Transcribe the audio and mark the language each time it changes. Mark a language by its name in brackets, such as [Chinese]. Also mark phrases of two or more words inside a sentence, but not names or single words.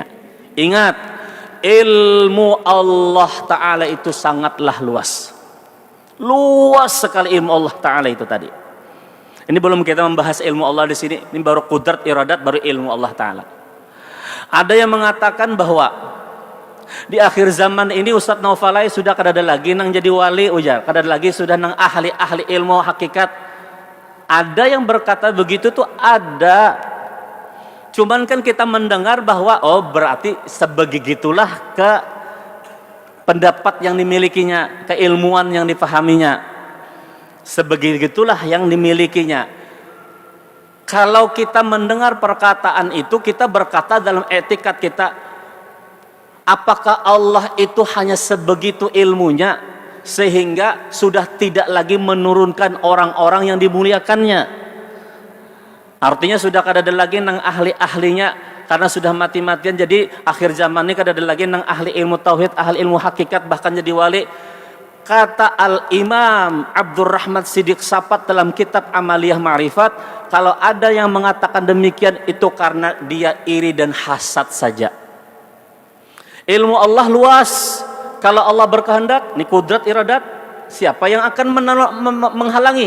[Indonesian] Ingat, ilmu Allah Ta'ala itu sangatlah luas. Luas sekali ilmu Allah Ta'ala itu tadi. Ini belum kita membahas ilmu Allah di sini, ini baru qudrat iradat, baru ilmu Allah Ta'ala. [Banjar] Ada yang mengatakan bahwa di akhir zaman ini Ustadz Naufalai sudah kada ada lagi nang jadi wali ujar, kada ada lagi sudah nang ahli ilmu hakikat. [Indonesian] Ada yang berkata begitu tuh ada. Cuman kan kita mendengar bahwa berarti sebegitulah ke pendapat yang dimilikinya, keilmuan yang dipahaminya. Sebegitulah yang dimilikinya. Kalau kita mendengar perkataan itu, kita berkata dalam etikat kita, apakah Allah itu hanya sebegitu ilmunya sehingga sudah tidak lagi menurunkan orang-orang yang dimuliakannya? [Banjar] Artinya sudah kada ada lagi nang ahli-ahlinya karena sudah mati-matian. Jadi akhir zaman ini kada ada lagi nang ahli ilmu tauhid, ahli ilmu hakikat bahkan jadi wali. [Indonesian] Kata Al-Imam Abdurrahman Siddiq Sapat dalam kitab Amaliyah Ma'rifat, kalau ada yang mengatakan demikian itu karena dia iri dan hasad saja. Ilmu Allah luas. Kalau Allah berkehendak, ini kudrat iradat, siapa yang akan menghalangi?